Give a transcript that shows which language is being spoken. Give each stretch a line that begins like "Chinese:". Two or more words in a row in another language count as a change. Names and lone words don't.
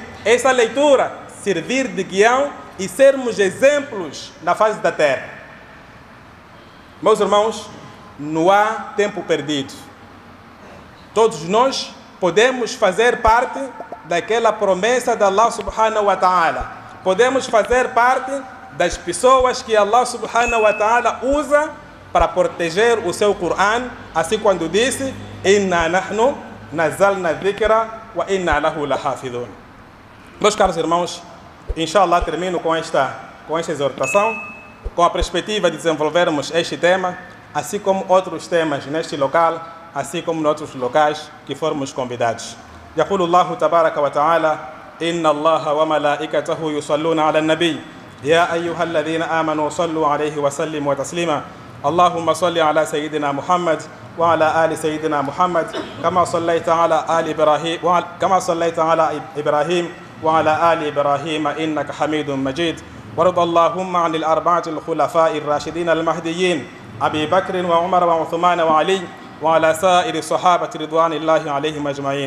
Portuguese: Essa leitura servir de guião e sermos exemplos na face da terra. Meus irmãos, não há tempo perdido. Todos nós podemos fazer parte daquela promessa de Allah
Arabic: سبحانه وتعالى.
Portuguese: Podemos fazer parte das pessoas que Allah
Arabic: سبحانه وتعالى
Portuguese: usa para proteger o seu Coran, assim quando disse:
Arabic: إنا نحن نزلنا ذكرا وإنا له لحافظون.
Portuguese: Meus caros irmãos, inshallah termino com esta exortação, com a perspectiva de desenvolvermos este tema, assim como outros temas neste local, assim como em outros locais que formos convidados.
Arabic: يقول الله تبارك وتعالى إن الله وملائكته يصلون على النبي يا أيها الذين آمنوا صلوا عليه وسلموا تسليما اللهم صل على سيدنا محمد وعلى آل سيدنا محمد كما صليت على إبراهيم وعلى آل إبراهيم إنك حميد مجيد وارض اللهم عن الأربعة الخلفاء الراشدين المهديين أبي بكر وعمر وعثمان وعلي وعلى سائر الصحابة رضوان الله عليهم أجمعين.